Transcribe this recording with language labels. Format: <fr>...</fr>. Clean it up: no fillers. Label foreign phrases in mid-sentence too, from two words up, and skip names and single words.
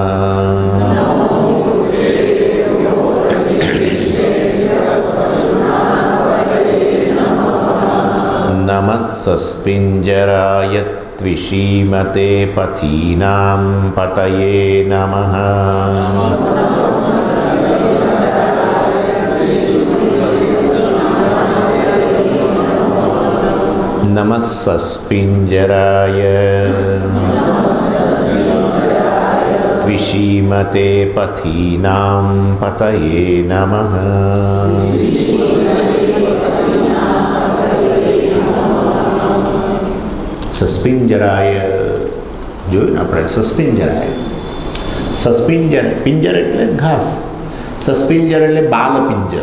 <sa>नमः सस्पिञ्जराय त्विषीमते पथीनां पतये नमः। नमः सस्पिञ्जराय વિષીમતે પથીનાં પતયે નમઃ.</sa> <gu>સસ્પિંજરાય જોયું ને આપણે, સસ્પિંજરાય. પિંજર એટલે ઘાસ, સસ્પિંજર એટલે બાલપિંજર.</gu>